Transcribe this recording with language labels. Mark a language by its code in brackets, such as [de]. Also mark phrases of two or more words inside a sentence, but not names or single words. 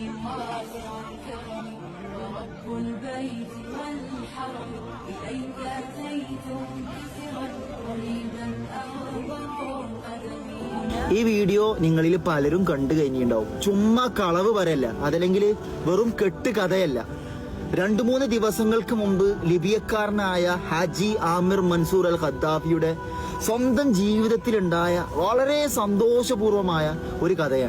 [ar] واسع الكرم ورب البيت والحرم إليك أتيت منكسرا قريبا أغبر قدمي. [ml] ഈ വീഡിയോ നിങ്ങളിൽ പലരും കണ്ടു കഴിഞ്ഞിട്ടുണ്ടാവും. ചുമ്മാ കളവ് പറയല്ല, അതല്ലെങ്കിൽ വെറും കെട്ട് കഥയല്ല. 2-3 ദിവസങ്ങൾക്ക് മുമ്പ് ലിബിയക്കാരനായ ഹാജി ആമിർ മൻസൂർ അൽ ഖദ്ദാഫിയുടെ സ്വന്തം ജീവിതത്തിലുണ്ടായ വളരെ സന്തോഷപൂർവമായ ഒരു കഥയാണ്.